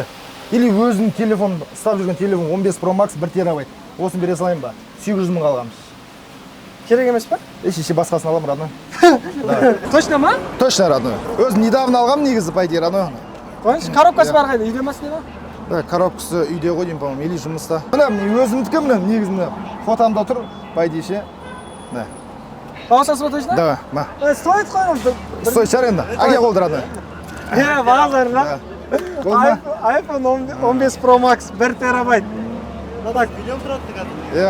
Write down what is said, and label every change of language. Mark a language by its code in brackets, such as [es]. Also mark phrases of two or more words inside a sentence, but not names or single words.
[kk] Или өзінің телефон, ұстап жүрген телефон 15 Pro Max 1 терабайт. Осын бере салайын ба? 700 мың алғамыз. Керек емес па? Еше басқасын алам, родной. Точно ма? [ru] Точно, родной. [kk] Өзім недавно алғам негізі, [ru] по идее, родной. [kk] Коробкасы бар қайда, үйде ма сізде? Да, коробкасы үйде ғой деймін, [ru] по-моему, или жұмыста. [kk] Мына өзімдікі мына негізі мына фотомда тұр, [ru] по идее [kk] ше. [ru] Да. [kk] Бағасасы ба точно? [ru] Да, ма. [kk] Стоит қой. Стоит шығар енді. Әке қолды, родной. Бағалары да. iPhone 15 Pro Max 1 терабайт. Так, миллион тұрады қазір.